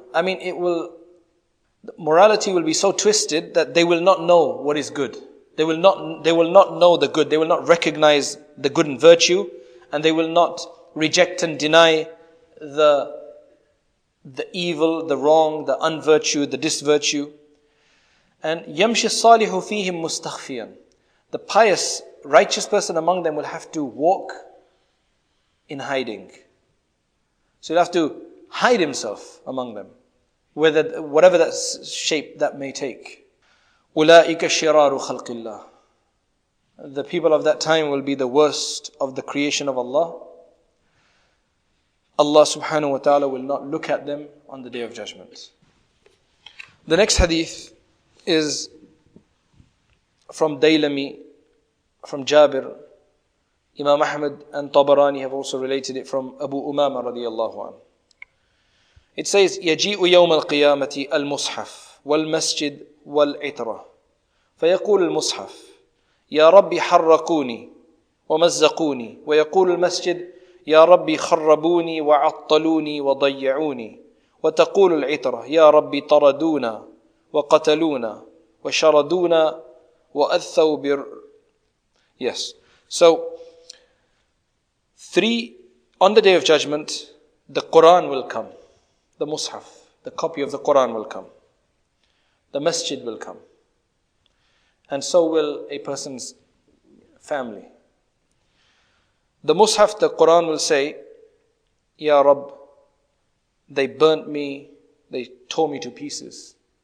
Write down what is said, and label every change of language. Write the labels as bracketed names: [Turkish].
[English] I mean, morality will be so twisted that they will not know what is good. They will not know the good. They will not recognize the good and virtue, and they will not reject and deny the evil, the wrong, the unvirtue, the disvirtue. And [Arabic] يمشي الصالح فيهم مستخفيا. [English] The pious, righteous person among them will have to walk in hiding. So he'll have to hide himself among them, whatever that shape that may take. [Arabic] أولئك شرار خلق الله. [English] The people of that time will be the worst of the creation of Allah. Allah subhanahu wa ta'ala will not look at them on the day of judgment. The next hadith is from Daylami, from Jabir. Imam Ahmad and Tabarani have also related it from Abu Umama radiyallahu anhu. It says, [Arabic] يجيء يوم القيامة المصحف والمسجد والعترة فيقول المصحف يا ربي حرقوني ومزقوني ويقول المسجد يا ربي خربوني وعطلوني وضيعوني وتقول العترة يا ربي طردونا وقتلونا وشردونا وأثوا [English] Yes. So, on the day of judgment, the Quran will come. The Mus'haf, the copy of the Quran will come. The masjid will come. And so will a person's family. The Mus'haf, the Quran will say, Ya Rabb, they burnt me, they tore me to pieces.